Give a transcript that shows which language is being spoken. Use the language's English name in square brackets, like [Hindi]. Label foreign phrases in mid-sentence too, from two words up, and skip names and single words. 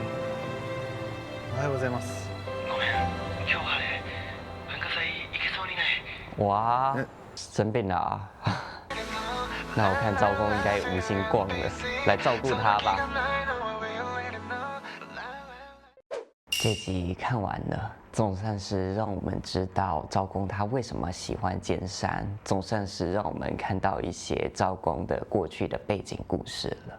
[Japanese] おはようございます。ごめん、今日はね、文化祭行けそうにない。 [Chinese] 哇，生病了啊！那我看招工应该无心逛了，来照顾他吧。这集看完了，总算是让我们知道赵公他为什么喜欢剑山，总算是让我们看到一些赵公的过去的背景故事了。